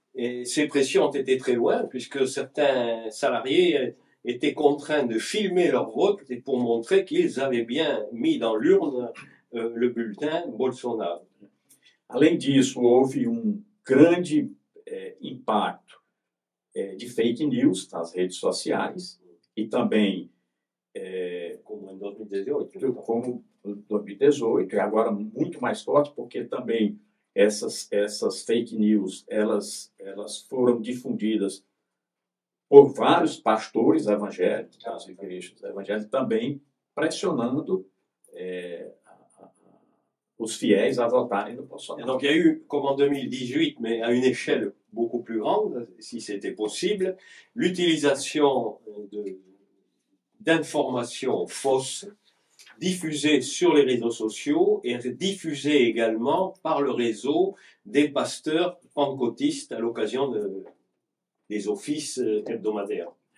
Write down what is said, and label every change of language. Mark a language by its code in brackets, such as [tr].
[fr] Et ces pressions ont été très loin, puisque certains salariés étaient contraints de filmer leur vote pour montrer qu'ils avaient bien mis dans l'urne le bulletin Bolsonaro. [pt] Além disso, houve grande impacto de fake news nas redes sociais e também, como em 2018, como 2018, e agora muito mais forte, porque também essas fake news elas foram difundidas por vários pastores evangélicos, das igrejas evangélicas, também pressionando os fiéis à votarem no Bolsonaro. [fr] Donc il y a eu, comme en 2018, mais à une échelle beaucoup plus grande, si c'était possible, l'utilisation d'informations fausses diffusées sur les réseaux sociaux et diffusées également par le réseau des pasteurs pentecôtistes à l'occasion des offices hebdomadaires.